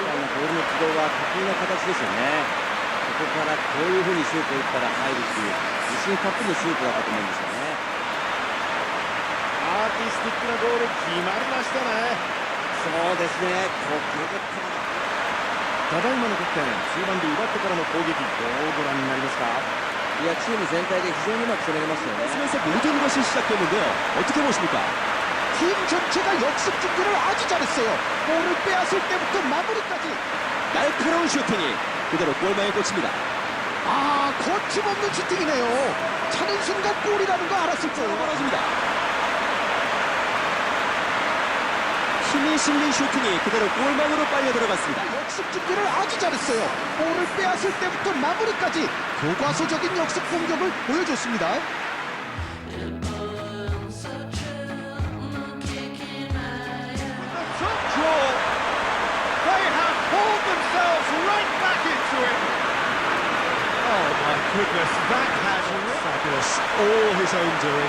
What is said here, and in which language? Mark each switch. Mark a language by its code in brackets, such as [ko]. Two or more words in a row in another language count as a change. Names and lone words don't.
[ja] ボールの軌道は得意な形ですよね。ここからこういう風にシュートを打ったら入るっていう自信たっぷりのシュートだったと思うんですよね。アーティスティックなゴール決まりましたね。そうですね。ここでただいまの得点、中盤で奪ってからの攻撃、どうご覧になりますか？ 이チーム全体で非常にうまく攻めれましたよね. [ko] 그래서 모든 것이 시작됐는데요. 어떻게 보십니까? 팀 전체가 역습 준비를 아주 잘했어요. 볼을 빼앗을 때부터 마무리까지. 날카로운 슈팅이 그대로 골망에 꽂힙니다. 아, 거침없는 슈팅이네요. 차는 순간 골이라는 거 알았을 거예요. 벌어집니다. 힘이 실린 슈팅이 그대로 골망으로 빨려 들어갔습니다. 역습 준비를 아주 잘했어요. 볼을 빼앗을 때부터 마무리까지 교과서적인 역습 공격을 보여줬습니다. [en] They have pulled themselves right back into it. Oh my goodness, that has fabulous. All his own doing.